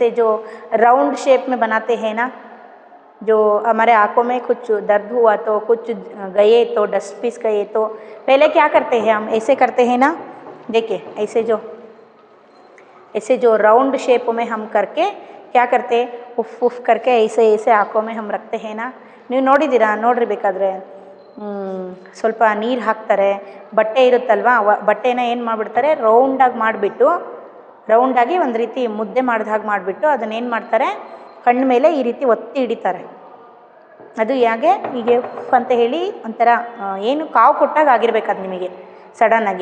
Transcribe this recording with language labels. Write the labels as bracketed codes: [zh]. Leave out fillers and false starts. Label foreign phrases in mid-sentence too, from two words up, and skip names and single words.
[hi] जो [en] round shape [hi] में बनाते हैं ना, जो हमारे आँखों में कुछ दर्द हुआ तो कुछ गए तो [en] dust piece [hi] गए तो पहले क्या करते हैं, हम ऐसे करते हैं ना, देखिए ऐसे जो [en] round shape [hi] में हम करके क्या करते हैं, उफ उफ करके ऐसे आँखों में हम रखते हैं ना। [kn] ನೀವು ನೋಡಿದ್ದೀರಾ, ನೋಡಿರ್ಬೇಕಾದ್ರೆ ಸ್ವಲ್ಪ ನೀರು ಹಾಕ್ತಾರೆ, ಬಟ್ಟೆ ಇರುತ್ತಲ್ವ, ಬಟ್ಟೆನ ಏನು ಮಾಡಿಬಿಡ್ತಾರೆ, ರೌಂಡಾಗಿ ಒಂದು ರೀತಿ ಮುದ್ದೆ ಮಾಡಿದ ಹಾಗೆ ಮಾಡಿಬಿಟ್ಟು ಅದನ್ನೇನು ಮಾಡ್ತಾರೆ, ಕಣ್ಣು ಮೇಲೆ ಈ ರೀತಿ ಒತ್ತಿ ಹಿಡಿತಾರೆ। ಅದು ಹೇಗೆ ಹೀಗೆ ಉಫ್ ಅಂತ ಹೇಳಿ ಒಂಥರ ಏನು ಕಾವು ಕೊಟ್ಟಾಗ ಆಗಿರ್ಬೇಕು ಅದು ನಿಮಗೆ ಸಡನ್ನಾಗಿ।